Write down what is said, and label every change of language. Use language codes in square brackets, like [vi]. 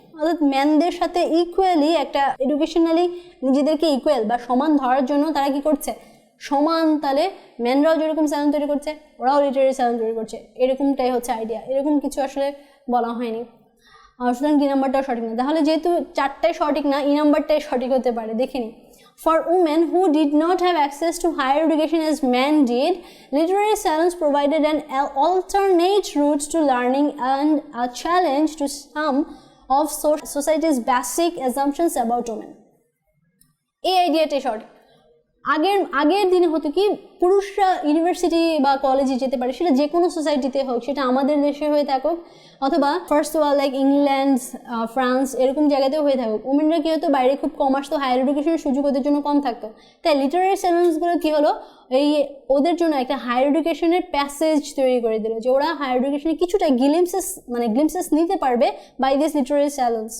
[bn] অর্থাৎ ম্যানদের সাথে ইকুয়ালি একটা এডুকেশনালি নিজেদেরকে ইকুয়াল বা সমান ধরার জন্য তারা কি করছে, সমান তালে ম্যানরাও যেরকম স্যালুন তৈরি করছে ওরাও লিটারারি স্যালুন তৈরি করছে, এরকমটাই হচ্ছে আইডিয়া। এরকম কিছু আসলে বলা হয়নি, সুতরাং ডি নাম্বারটাও সঠিক না। তাহলে যেহেতু চারটাই সঠিক না, ই নাম্বারটাই সঠিক হতে পারে, দেখে নিই। [en] For women who did not have access to higher education as men did, literary salons provided an alternate route to learning and a challenge to some of society's basic assumptions about women। [bn] এই আইডিয়াটাই সঠিক। আগের দিনে হতো কি, পুরুষরা university বা কলেজে যেতে পারে, সেটা যে কোনো সোসাইটিতে হোক, সেটা আমাদের দেশে হয়ে থাকুক অথবা first world like England, France এরকম জায়গাতেও হয়ে থাকুক, ওমেনরা কী হতো বাইরে খুব কম আসতো, হায়ার এডুকেশনের সুযোগ ওদের জন্য কম থাকতো। তাই লিটারারি স্যালুন্সগুলো কী হলো, এই ওদের জন্য একটা হায়ার এডুকেশনের প্যাসেজ তৈরি করে দিল, যে ওরা হায়ার এডুকেশনে কিছুটা গ্লিমসেস নিতে পারবে বাই দিস লিটারারি স্যালুন্স।